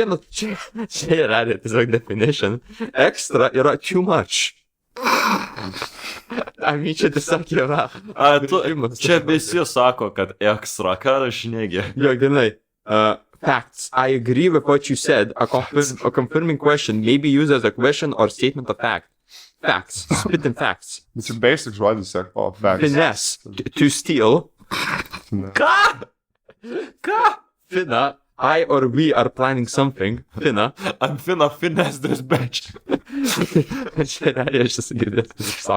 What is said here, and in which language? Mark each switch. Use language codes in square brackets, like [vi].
[lt] Čia yra tiesiog definition. [en] Extra [lt] yra [en] too much. [lt] Čia tiesiog yra. Čia visi sako, kad extra, ką rašinėgi. Jo, grinai. Facts. [en] I agree with what you said. A confirming question may be used as a question or statement of fact. Facts. Spit and facts. It's a basic [lt] žodis, [en] facts. Finesse. To steal. [lt] Ką? [en] Finna. I or we are planning something. Finna. I'm finna finesse this bitch. [lt] Čia realiai aš esu girdėjęs.